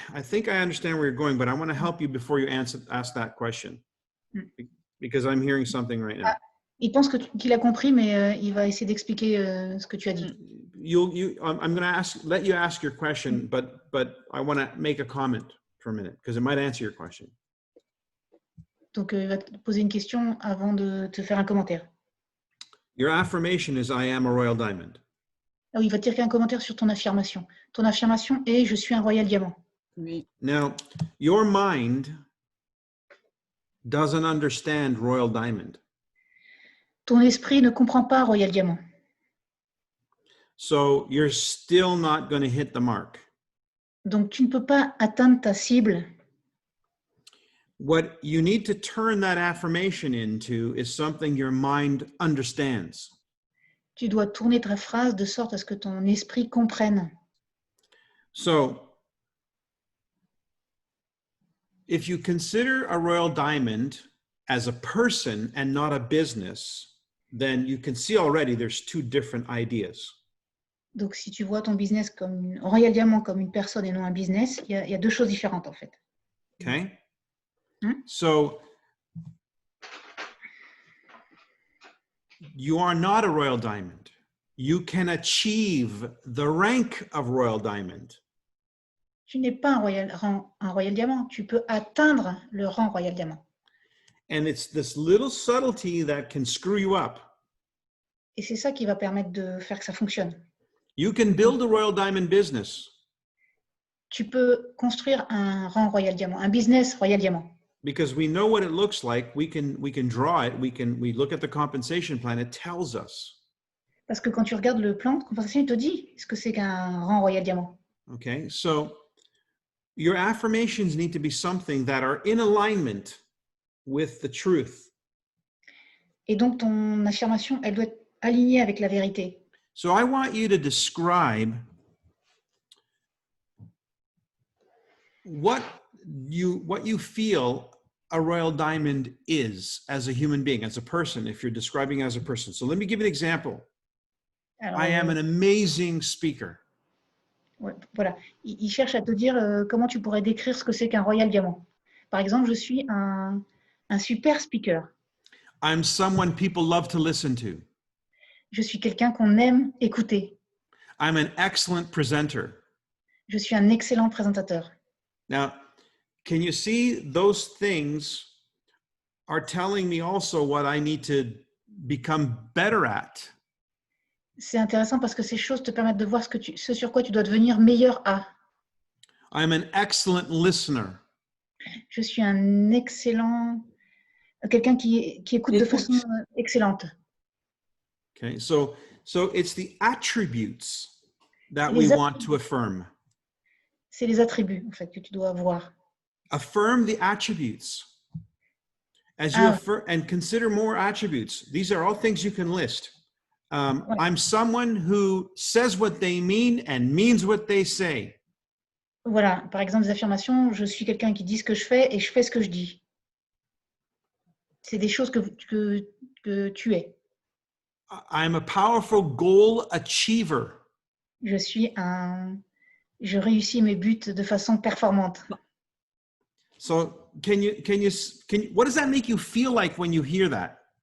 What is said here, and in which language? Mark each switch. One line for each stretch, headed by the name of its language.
English: I think I understand where you're going, but I want to help you before you ask that question, because I'm hearing something right now.
French: Il pense qu'il a compris, mais il va essayer d'expliquer ce que tu as dit.
English: I'm going to let you ask your question, but I want to make a comment for a minute because it might answer your question.
French: Donc, il va te poser une question avant de te faire un commentaire.
English: Your affirmation is I am a Royal Diamond.
French: Ah oui, il va te dire qu'il y a un commentaire sur ton affirmation. Ton affirmation est « Je suis un Royal Diamant ». Oui.
English: Now, your mind doesn't understand Royal Diamond.
French: Ton esprit ne comprend pas Royal Diamant.
English: So you're still not going to hit the mark.
French: Donc, tu ne peux pas atteindre ta cible.
English: What you need to turn that affirmation into is something your mind understands.
French: Tu dois tourner ta phrase de sorte à ce que ton esprit comprenne.
English: So if you consider a Royal Diamond as a person and not a business, then you can see already there's two different ideas.
French: Donc, si tu vois ton business comme Royal Diamant comme une personne et non un business, il y a deux choses différentes en fait.
English: Okay? So you are not a Royal Diamond. You can achieve the rank of Royal Diamond.
French: Tu n'es pas un royal diamant. Tu peux atteindre le rang royal diamant.
English: And it's this little subtlety that can screw you up.
French: Et c'est ça qui va permettre de faire que ça fonctionne.
English: You can build a Royal Diamond business
French: Tu peux construire un rang royal diamant, un business royal diamant.
English: because we know what it looks like. We can draw it. We look at the compensation plan. It tells us.
French: Parce que quand tu regardes le plan de compensation, il te dit ce que c'est qu'un rang royal diamant.
English: Okay, so your affirmations need to be something that are in alignment with the truth.
French: Et donc, ton affirmation, elle doit être alignée avec la vérité.
English: So I want you to describe what you feel a royal diamond is as a human being, as a person, if you're describing as a person. So let me give you an example.
French: Alors,
English: I am an amazing speaker.
French: ouais, voilà. Il cherche à te dire comment tu pourrais décrire ce que c'est qu'un royal diamant. Par exemple, je suis un super speaker.
English: I'm someone people love to listen to.
French: Je suis quelqu'un qu'on aime écouter.
English: I'm an excellent presenter.
French: Je suis un excellent présentateur.
English: Now, can you see those things are telling me also what I need to become better at?
French: C'est intéressant parce que ces choses te permettent de voir ce sur quoi tu dois devenir meilleur à.
English: I'm an excellent listener.
French: Je suis un excellent, quelqu'un qui écoute de façon excellente.
English: Okay, so it's the attributes that
French: C'est
English: we
French: les
English: want to affirm.
French: C'est les attributs en fait que tu dois avoir.
English: Affirm the attributes. As you affirm and consider more attributes. These are all things you can list.
French: Ouais.
English: I'm someone who says what they mean and means what they say.
French: Voilà, par exemple, des affirmations, je suis quelqu'un qui dit ce que je fais et je fais ce que je dis. C'est des choses que tu es.
English: I'm a powerful goal achiever.
French: Je réussis mes buts de façon performante.
English: So what does that make you feel like when you hear that?